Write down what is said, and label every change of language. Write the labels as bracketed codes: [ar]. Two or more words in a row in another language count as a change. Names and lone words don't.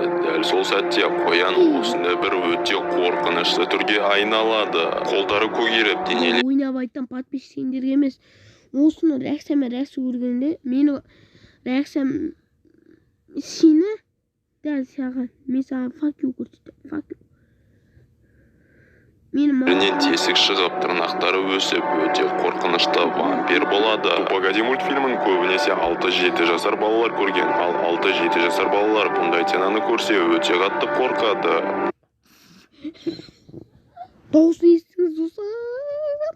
[kk] Дәл сол сәтте қоян осындай бір өте қорқынышты түрге айналады. Қолдары көгеріп, денелі Ойнап айтам, подписчиктерге емес. Осыны реакция көргенде, мені реакциям сені дәл саған, мен саған [en] fuck you [kk] көрсетем, [en] fuck you. [kk] Бірінен тесік шығып, тырнақтары өсіп, өте қорқынышты вампир болады. Погоди мультфильмін көбінесе 6-7 жасар балалар көрген, ал 6-7 жасар балалар бұндай тенаны көрсе өте қатты қорқады. Дауысын естіңіз достар.